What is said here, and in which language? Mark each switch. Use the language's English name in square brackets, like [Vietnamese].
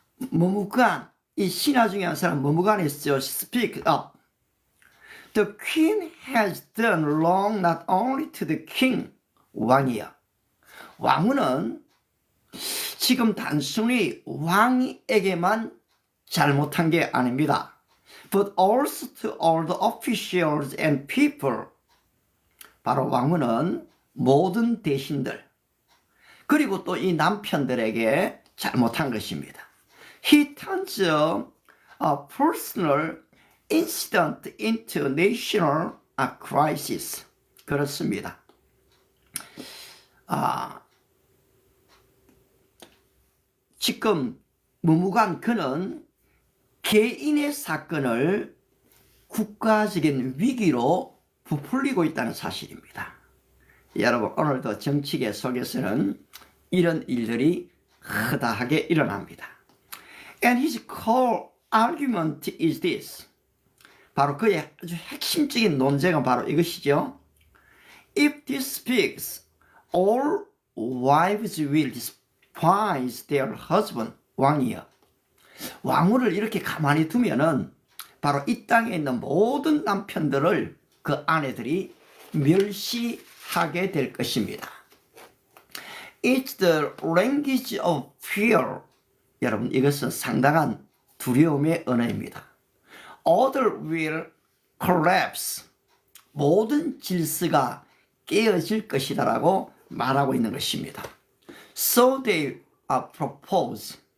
[Korean] 머무간, 이 신하 중에 한 사람 머무간에 있죠. [English] Speak up. The queen has done wrong not only to the king. [Korean] 왕이야. 왕후는 지금 단순히 왕에게만 잘못한 게 아닙니다. [English] But also to all the officials and people. [Korean] 바로 왕후는 모든 대신들, 그리고 또 이 남편들에게 잘못한 것입니다. [English] He turns a personal incident into national crisis. [Korean] 그렇습니다. 지금 무무간 그는 개인의 사건을 국가적인 위기로 부풀리고 있다는 사실입니다. 여러분 오늘도 정치계 속에서는 이런 일들이 허다하게 일어납니다. [English] And his core argument is this. [Korean] 바로 그의 아주 핵심적인 논쟁은 바로 이것이죠. [English] If this speaks, all wives will despise their husband, [Korean] 왕이여. 왕후를 이렇게 가만히 두면은 바로 이 땅에 있는 모든 남편들을 그 아내들이 멸시하게 될 것입니다. [English] It's the language of fear. [Korean] 여러분, 이것은 상당한 두려움의 언어입니다. [English] Order will collapse. [Korean] 모든 질서가 깨어질 것이다라고 말하고 있는 것입니다. [English] So they propose.